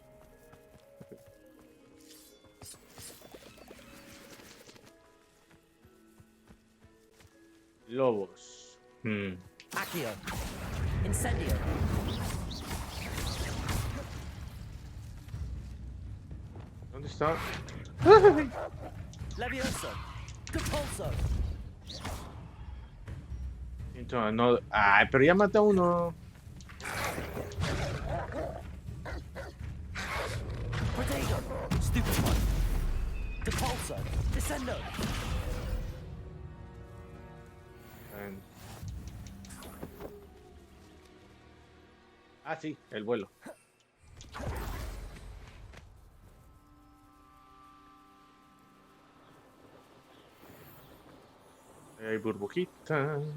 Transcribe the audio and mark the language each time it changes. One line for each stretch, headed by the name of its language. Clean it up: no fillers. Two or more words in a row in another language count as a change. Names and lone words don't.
Spanish: Lobos.
Latin: Accio. Incendio.
Spanish: ¿Dónde está?
Latin: Levioso. Compulso.
Spanish: No. Ay, pero ya mata a uno.
Latin: Protego. Stupefy. Compulso. Descendo.
Spanish: Ah, sí, el vuelo. Hay burbujita.